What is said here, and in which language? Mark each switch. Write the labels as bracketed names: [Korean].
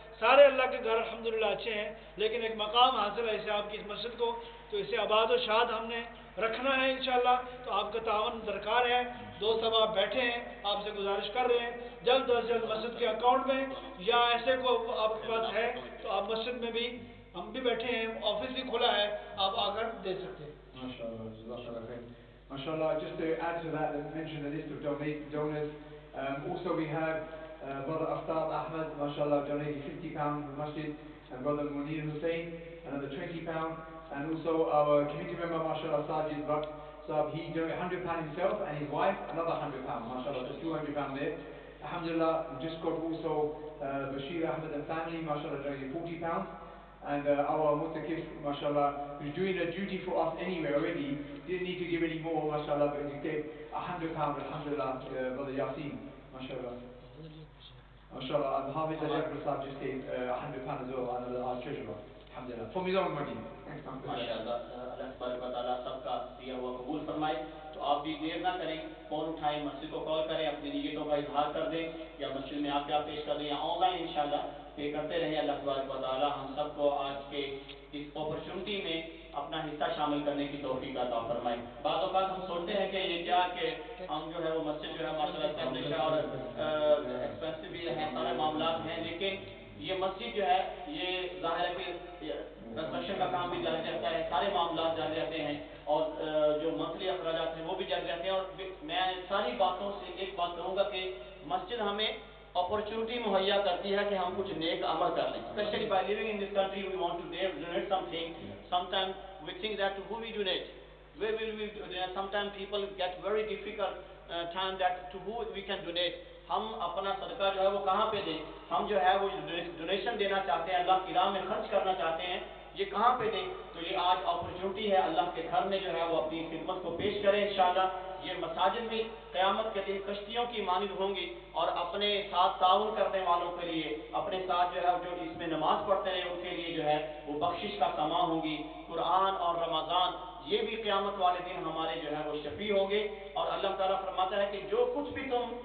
[Urdu] سارے اللہ کے گھر الحمدللہ اچھے ہیں، لیکن ایک مقام حاصل ہے اسے آپ کی اس مسجد کو، تو اسے آباد و شاد ہم نے رکھنا ہے انشاءاللہ، تو آپ کا تعاون درکار ہے۔ دوست اب آپ بیٹھے ہیں، آپ سے گزارش کر رہے ہیں جلد از جلد مسجد کے اکاؤنٹ میں، یا ایسے کو آپ کے پاس ہے تو آپ مسجد میں بھی، ہم بھی بیٹھے ہیں، آفس بھی کھلا ہے، آپ آ کر دے سکتے ہیں۔ [English] MashaAllah, just to add to that and mention the list of donors, also we have Brother Aftab Ahmed, MashaAllah, donated £50 to the masjid, and Brother Munir Hussain, another £20, and also our committee member, MashaAllah, Sajid Bak, so he donated £100 himself, and his wife, another £100, MashaAllah, so £200 there. Alhamdulillah, we just got also Bashir Ahmed and family, MashaAllah, donated £40. And our mutakif, mashallah, who's doing a duty for us anyway already, didn't need to give any more, mashallah, but he gave £100, alhamdulillah, Brother Yasin, mashallah. MashaAllah, and Hamid al-Yaqrasab just gave £100 as well, another our treasurer, alhamdulillah, from his own money. Thanks, [Urdu] MashaAllah, Allah Tabarak wa Ta'ala sabka diya hua kabul farmaye. تو آپ بھی دیر نہ کریں، phone اٹھائیں، مسجد کو کال کریں، اپنی نیتوں کا اظہار کر دیں، یا مسجد میں آپ کیا پیش کر دیں، یا آن لائن انشاءاللہ پے کرتے رہیں۔ اللہ تبارک و تعالی ہم سب کو آج کے اس اپرچونٹی میں اپنا حصہ شامل کرنے کی توفیق عطا فرمائے۔ بعض اوقات ہم سوچتے ہیں کہ یہ کیا کہ ہم جو ہے وہ مسجد جو ہے ماشاءاللہ اسٹیبلش ہے اور ایکسپینسو بھی ہیں، سارے معاملات ہیں، لیکن یہ مسجد جو ہے یہ ظاہر ہے کہ کنسٹرکشن کا کام بھی جاری رہتا ہے، سارے معاملات جاری رہتے ہیں، اور جو منتھلی اخراجات ہیں وہ بھی جاری رہتے ہیں۔ اور میں ساری باتوں سے ایک بات کروں گا کہ مسجد ہمیں اپرچونٹی مہیا کرتی ہے کہ ہم کچھ نیک عمل کر لیں۔ [English] Especially by living in this country we want to donate something, some time we think that to who we donate, where will we donate? Sometimes people get very difficult time that to who we can donate. [Urdu] ہم اپنا صدقہ جو ہے وہ کہاں پہ دیں؟ ہم جو ہے وہ ڈونیشن دینا چاہتے ہیں، اللہ کی راہ میں خرچ کرنا چاہتے ہیں، یہ کہاں پہ دیں؟ تو یہ آج اپرچونٹی ہے، اللہ کے گھر میں جو ہے وہ اپنی خدمت کو پیش کریں انشاءاللہ۔ یہ مساجد بھی قیامت کے دن کشتیوں کی مانند ہوں گی، اور اپنے ساتھ تعاون کرنے والوں کے لیے، اپنے ساتھ جو ہے جو اس میں نماز پڑھتے رہے ان کے لیے جو ہے وہ بخشش کا سماں ہوں گی۔ قرآن اور رمضان یہ بھی قیامت والے دن ہمارے جو ہے وہ شفیع ہوں گے۔ اور اللہ تعالیٰ فرماتا ہے کہ جو کچھ بھی تم